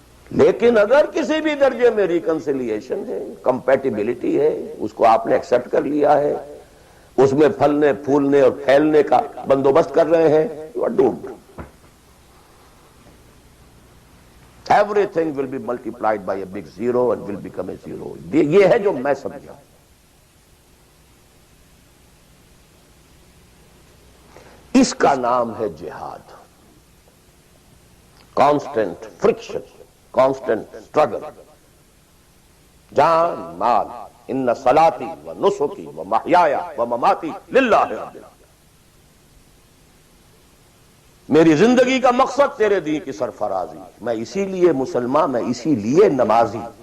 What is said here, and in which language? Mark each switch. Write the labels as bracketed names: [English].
[Urdu] لیکن اگر کسی بھی درجے میں ریکنسیلیشن ہے، کمپیٹیبلٹی ہے، اس کو آپ نے ایکسپٹ کر لیا ہے، اس میں پھلنے پھولنے اور پھیلنے کا بندوبست کر رہے ہیں، [English] you are doomed. Everything will be multiplied by a big zero and will become a zero. [Urdu] یہ ہے جو میں سمجھا۔ اس کا نام ہے جہاد۔ کانسٹنٹ فرکشن، کانسٹنٹ اسٹرگل، جان مال، [Arabic] ان صلاتی و نسکی و محیای و مماتی للہ رب العالمین۔ [Urdu] میری زندگی کا مقصد تیرے دین کی سرفرازی، میں اسی لیے مسلمان، میں اسی لیے نمازی۔